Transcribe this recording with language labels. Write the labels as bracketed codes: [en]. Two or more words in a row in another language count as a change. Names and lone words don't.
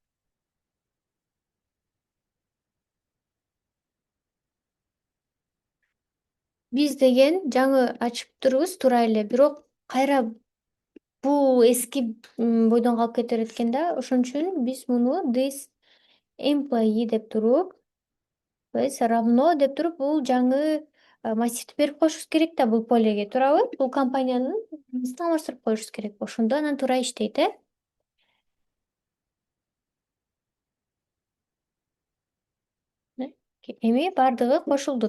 [ky] Биз деген жаңы ачып турбуз туура эле, бирок кайра бул эски бойдон калып кете берет экен да. Ошон үчүн биз муну [en] this employee [ky] деп туруп, [ru] то есть [ky] равно деп туруп бул жаңы массивди берип коюшубуз керек да бул полеге, туурабы? Бул компаниянын несин алмаштырып коюшубуз керек. Ошондо анан туура иштейт, Эми бардыгы кошулду.